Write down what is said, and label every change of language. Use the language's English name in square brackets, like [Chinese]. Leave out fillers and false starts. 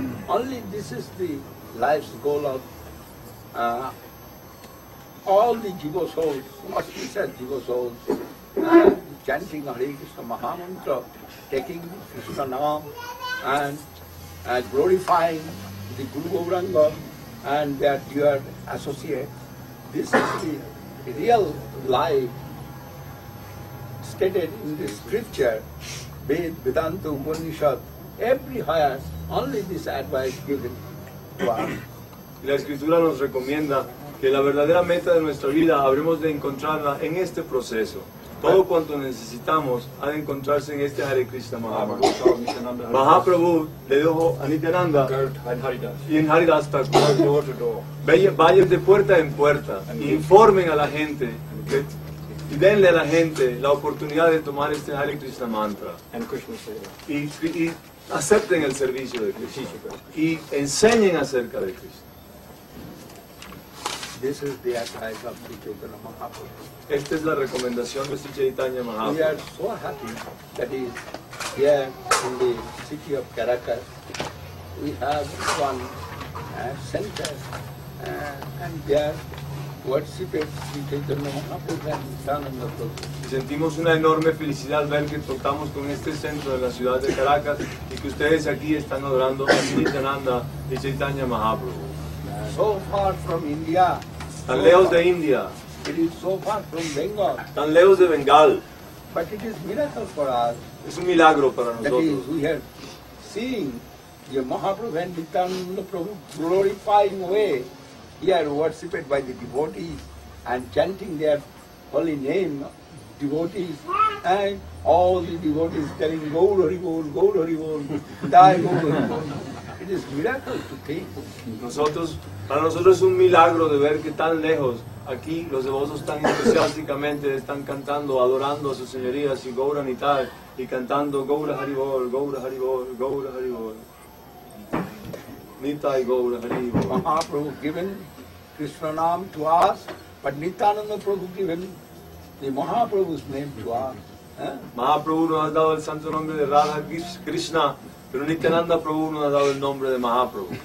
[English] Only this is the life's goal of all the Jiva souls, what he said, Jiva souls, chanting Hare Krishna Mahamantra, taking Krishna Nam and glorifying the Guru Gauranga and their dear associate. This is the real life stated in the scripture, Ved, Vedanta, Upanishad, everywhere, only this advice given to us. [Spanish] La Escritura nos recomienda que la verdadera meta de nuestra vida habremos de encontrarla en este proceso. Todo cuanto necesitamos ha de encontrarse en este Hare Krishna Mahaprabhu. Mahaprabhu le dijo a Nityananda y en Haridas Thakur, vayan de puerta en puerta, informen a la gente y denle a la gente la oportunidad de tomar este Hare Krishna mantra y acepten el servicio de Krishna y enseñen acerca de Krishna. [English] This is the advice of Sri Chaitanya Mahaprabhu. [Spanish] Esta es la recomendación de Sri Chaitanya [English] We [Spanish] Mahaprabhu. [English] are so happy that is here in the city of Caracas. We have one center and there worshipped Sri Chaitanya Mahaprabhu and Nityananda Prabhu. [Spanish] Sentimos una enorme felicidad ver que contamos con este centro de la ciudad de Caracas y que ustedes aquí están adorando a Sri Nityananda y Chaitanya Mahaprabhu. [English] So far from India, [Spanish] Tan lejos de India, [English] it is so far from Bengal, [Spanish] tan lejos de Bengal. [English] but it is miracle for us. [Spanish] Es un milagro para [English] That is, [Spanish] nosotros. [English] we are seeing the Mahaprabhu and Nityananda Prabhu glorifying way here worshipped by the devotees and chanting their holy name, devotees, and all the devotees telling Gaur Hari Bol, Gaur Hari Bol, Jai Gaur Hari Bol. It is miracle to think. [Spanish] Para nosotros es un milagro de ver que tan lejos, aquí los devotos tan entusiásticamente están cantando, adorando a sus señorías y Gaura Nitai y cantando Gaura Haribol, Gaura Haribol, Gaura Haribol. Nitai Gaura Haribol. [English] Mahaprabhu given Krishna Nam to us, but Nityananda Prabhu given the Mahaprabhu's name to us. [Spanish] Mahaprabhu nos ha dado el santo nombre de Radha Krishna, pero Nityananda Prabhu nos ha dado el nombre de Mahaprabhu.